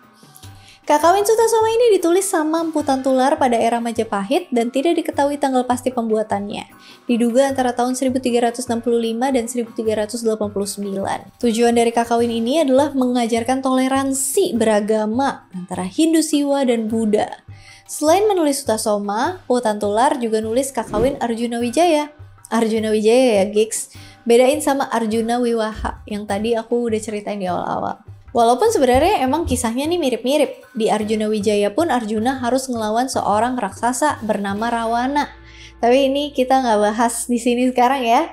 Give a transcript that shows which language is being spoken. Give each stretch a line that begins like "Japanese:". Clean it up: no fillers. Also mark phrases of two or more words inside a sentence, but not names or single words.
Indonesian: Kakawin Sutasoma ini ditulis sama Emputan Tular pada era Majapahit dan tidak diketahui tanggal pasti pembuatannya. Diduga antara tahun 1365 dan 1389. Tujuan dari kakawin ini adalah mengajarkan toleransi beragama antara Hindu Siwa dan Buddha. Selain menulis Sutasoma, Emputan Tular juga nulis kakawin Arjuna Wijaya. Arjuna Wijaya ya gigs, bedain sama Arjuna Wiwaha yang tadi aku udah ceritain di awal-awal. Walaupun sebenarnya emang kisahnya nih mirip-mirip. Di Arjuna Wijaya pun Arjuna harus ngelawan seorang raksasa bernama Rawana. Tapi ini kita nggak bahas di sini sekarang ya.